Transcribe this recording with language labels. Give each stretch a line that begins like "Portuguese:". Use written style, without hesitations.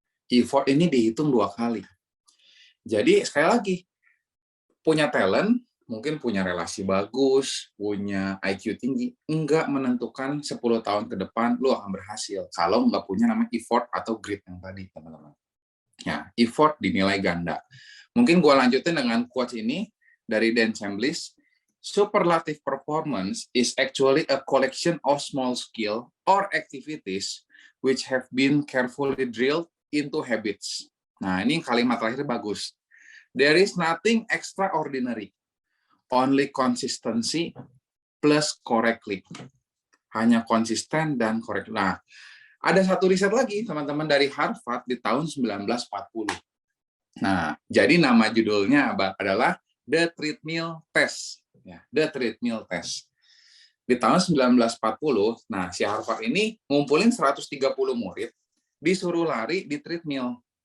Indonesian: Effort ini dihitung 2 kali. Jadi sekali lagi, punya talent, mungkin punya relasi bagus, punya IQ tinggi, enggak menentukan 10 tahun ke depan lu akan berhasil kalau enggak punya namanya effort atau grit yang tadi, teman-teman. Ya, effort dinilai ganda. Mungkin gua lanjutin dengan quotes ini dari Dan Chamblis.
English: Superlative performance is actually a collection of small skill or activities which have been carefully drilled into habits.
Indonesian: Nah, ini kalimat terakhir bagus.
English: There is nothing extraordinary, only consistency plus correctly.
Indonesian: Hanya konsisten dan correct. Nah, ada satu riset lagi, teman-teman, dari Harvard di tahun 1940. Nah, jadi nama judulnya adalah The Treadmill Test. Ya, The Treadmill Test. Di tahun 1940, nah si Harvard ini ngumpulin 130 murid, disuruh lari di treadmill.